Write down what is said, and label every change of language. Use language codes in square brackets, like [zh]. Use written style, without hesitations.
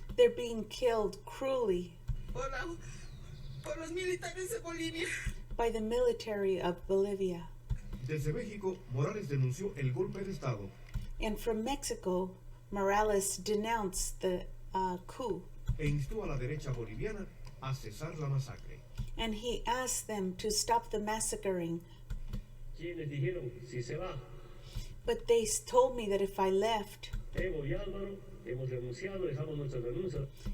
[en] they're being killed cruelly [es] por los militares de Bolivia. [en] by the military of Bolivia. [es] Desde México, Morales denunció el golpe de Estado [en] And from Mexico, Morales denounced the coup, [es] e instó a la derecha boliviana a cesar la masacre. [en] and he asked them to stop the massacring. [es] Quienes dijeron, si se va, [en] But they told me that if I left, [es] Evo y Álvaro, hemos renunciado, dejamos nuestra renuncia.